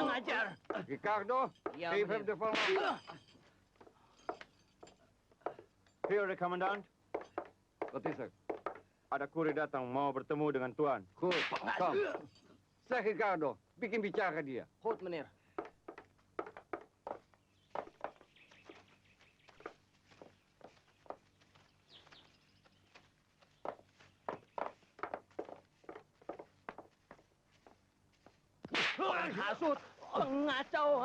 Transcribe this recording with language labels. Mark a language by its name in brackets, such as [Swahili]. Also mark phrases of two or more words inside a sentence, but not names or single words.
[Indonesian] Ngajar. [Dutch] Ricardo, geef hem de van. [English] Here, the commandant. [Dutch] Wat is er? [Indonesian] Ada kurir datang mau bertemu dengan Tuan. [Dutch] Goed, kom. Zeg Ricardo, [Indonesian] bikin bicara dia. [Dutch] Goed, meneer. [Indonesian] Penghasut, pengacau, ha?